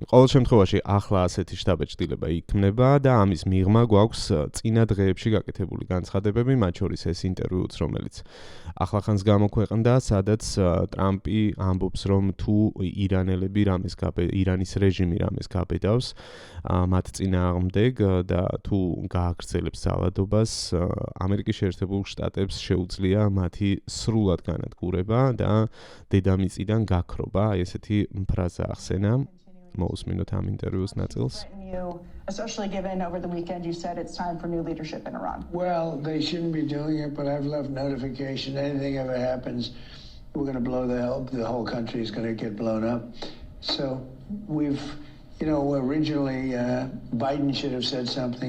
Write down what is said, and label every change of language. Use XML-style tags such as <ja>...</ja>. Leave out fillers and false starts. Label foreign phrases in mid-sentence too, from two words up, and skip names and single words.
<ka>ყოველ შემთხვევაში ახლა ასეთი შთაბეჭდილება იქმნება და ამის მიღმა გვაქვს წინა დღეებში გაკეთებული განცხადებები, მათ შორის ეს ინტერვიუც, რომელიც ახლახანს გამოქვეყნდა, სადაც ტრამპი ამბობს, რომ თუ ირანელები ირანის რეჟიმი რამეს გაბედავს მათ წინააღმდეგ და თუ გააგრძელებს ძალადობას, ამერიკის შეერთებულ შტატებს შეუძლია მათი სრულად განადგურება და დედამიწიდან გაქრობა. აი ესეთი ფრაზა ახსენა. მოусმინოთ ამ ინტერვიუს ნაწილს.</ka> <en>Especially given over the weekend you said it's time for new leadership in Iran. Well, they shouldn't be doing it, but I've left notification. Anything ever happens, we're going to blow the whole country is going to get blown up. So we've You know, originally Biden should have said something.</en>